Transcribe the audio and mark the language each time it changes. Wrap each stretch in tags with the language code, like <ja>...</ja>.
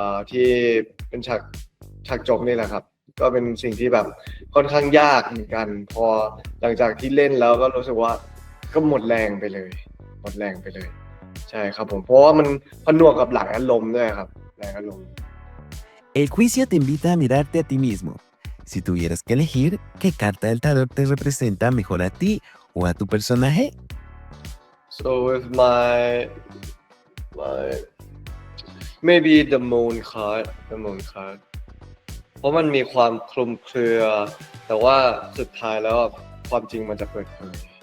<th>ที่เป็นฉากจบนี่แหละครับก็เป็นสิ่งที่แบบค่อนข้างยากเหมือนกันพอหลังจากที่เล่นแล้วก็รู้สึกว่าก็หมดแรงไปเลยใช่ครับผมเพราะว่ามันผนวกกับหลายอารมณ์ด้วยครับหลายอารมณ์</th> <es>El juicio te invita a mirarte a ti mismo. Si tuvieras que elegir, ¿qué carta del tarot te representa mejor a ti o a tu personaje?</es> <en>So with my maybe the moon card</en> <th>เพราะมันมีความคลุมเครือแต่ว่าสุดท้ายแล้วความจริงมันจะเปิดเผย</th>